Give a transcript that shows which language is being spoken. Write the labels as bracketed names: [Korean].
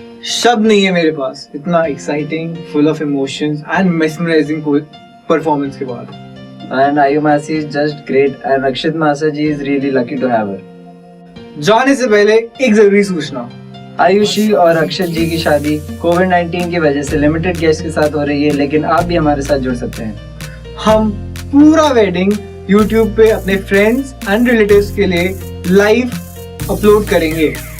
[Hindi] शब्द नहीं है मेरे पास इतना exciting, [English] full of emotions and mesmerising [Hindi] performance के बाद। [English] And Ayushi is just great, and Rakshit Master ji is really lucky to have her. [Hindi] जाने से पहले एक जरूरी सूचना, आयुषी और अक्षत जी की शादी कोविड-19 की वजह से लिमिटेड गेस्ट के साथ हो रही है, लेकिन आप भी हमारे साथ जुड़ सकते हैं। हम पूरा वेडिंग YouTube पे अपने फ्रेंड्स एंड रिलेटिव्स के लिए लाइव अपलोड करेंगे।